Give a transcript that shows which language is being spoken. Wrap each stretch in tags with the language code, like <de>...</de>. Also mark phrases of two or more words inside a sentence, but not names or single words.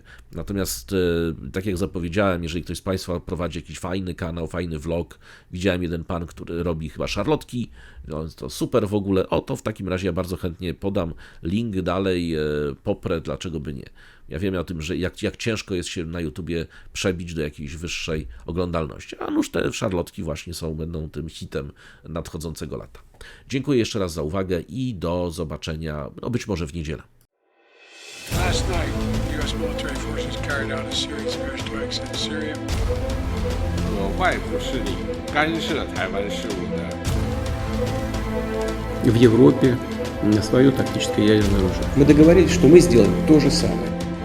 <pl>Natomiast, tak jak zapowiedziałem, jeżeli ktoś z Państwa prowadzi jakiś fajny kanał, fajny vlog, widziałem jeden pan, który robi chyba szarlotki, no, to super w ogóle, to w takim razie ja bardzo chętnie podam link dalej, poprę, dlaczego by nie. Ja wiem o tym, że jak ciężko jest się na YouTubie przebić do jakiejś wyższej oglądalności, a nuż te szarlotki właśnie będą tym hitem nadchodzącego lata. Dziękuję jeszcze raz za uwagę i do zobaczenia, no być może w niedzielę.</pl> <en>Last night, U.S. military forces carried out a series of airstrikes in Syria.</en> <zh>有外部势力干涉台湾事务的</zh> <ru>В Европе на свое тактическое ядерное оружие. Мы договорились, что мы сделаем то же самое.</ru>